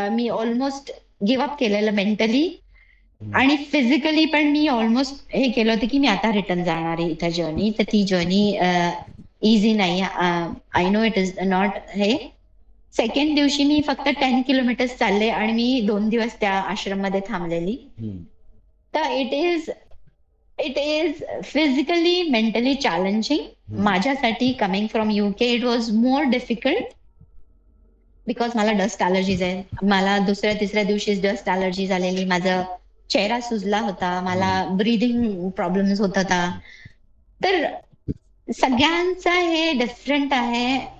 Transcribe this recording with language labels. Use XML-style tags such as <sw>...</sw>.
<mr>मी almost give up केलेलं mentally आणि physically पण मी ऑलमोस्ट हे केलं होतं की मी आता रिटर्न जाणार आहे इथं जर्नी. तर ती जर्नी इझी नाही.</mr> <en>I know it is not हे.</en> <mr>सेकंड दिवशी मी फक्त 10 किलोमीटर्स चालले आणि मी 2 दिवस त्या आश्रम मध्ये थांबलेली.</mr> <en>तर it is physically mentally challenging.</en> <mr>माझ्यासाठी</mr> <en>coming from UK it was more difficult because</en> <mr>मला डस्ट अलर्जीज आहे. मला दुसऱ्या तिसऱ्या दिवशी डस्ट अलर्जी झालेली. माझा चेहरा सुजला होता. मला ब्रीदिंग प्रॉब्लेम्स होत होता. तर सगळ्यांचा हे डिफरंट आहे.</mr>